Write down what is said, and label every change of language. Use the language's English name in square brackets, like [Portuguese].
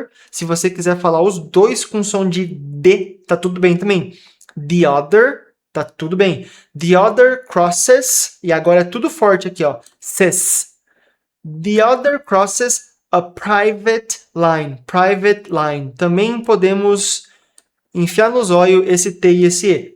[Portuguese] Se você quiser falar os dois com som de D, tá tudo bem também. [English] The other, [Portuguese] tá tudo bem. [English] The other crosses, [Portuguese] e agora é tudo forte aqui, ó. [English] Says. The other crosses a private line. [Portuguese] Também podemos enfiar no zóio esse T e esse E.